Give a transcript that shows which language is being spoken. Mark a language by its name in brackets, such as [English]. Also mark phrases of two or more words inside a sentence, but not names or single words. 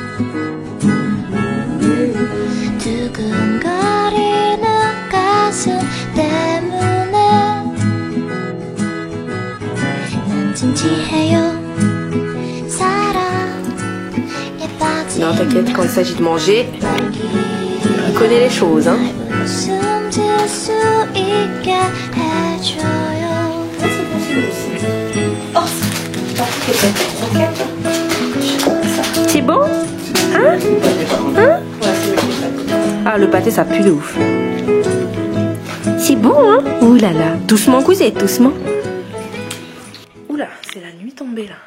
[Korean] 두근거리는 가슴 때문에 난 진지해요. 사랑에 빠진 [French] Non, t'inquiète, quand il s'agit de manger, il connaît les choses, hein. [Korean] 숨질 수 있게 해줘요. [French] C'est bon? Hein? Hein? Ah, le pâté, ça pue de ouf. C'est bon, hein? Ouh là là. Doucement, cousette, doucement. Oula, c'est la nuit tombée, là.